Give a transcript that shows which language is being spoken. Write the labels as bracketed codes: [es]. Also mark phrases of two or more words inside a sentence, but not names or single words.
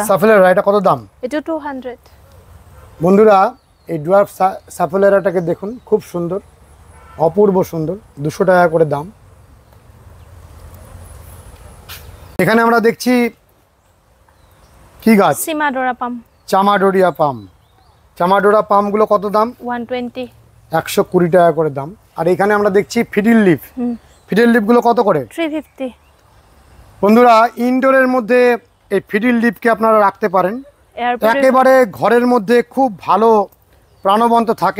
[bn] সাফেলেরা, এটা কত দাম? এটো 200। বন্ধুরা এই ডুয়ার্ফ সাফেলেরাটাকে দেখুন, খুব সুন্দর, অপূর্ব সুন্দর, 200 টাকা করে দাম। এখানে আমরা দেখছি কি গাছ? সীমাডোরা পাম চামাডোরিয়া পাম। চামাডোরা পামগুলো কত দাম? 120। 120 টাকা করে দাম। আর এখানে আমরা দেখছি ফিডিল লিফ। ফিডিল লিফগুলো কত করে? 350। বন্ধুরা ইনডোরের মধ্যে এই ফিডিল লিফকে আপনারা রাখতে পারেন, এয়ারপোর্ট একেবারে ঘরের মধ্যে খুব ভালো প্রাণবন্ত থাকে।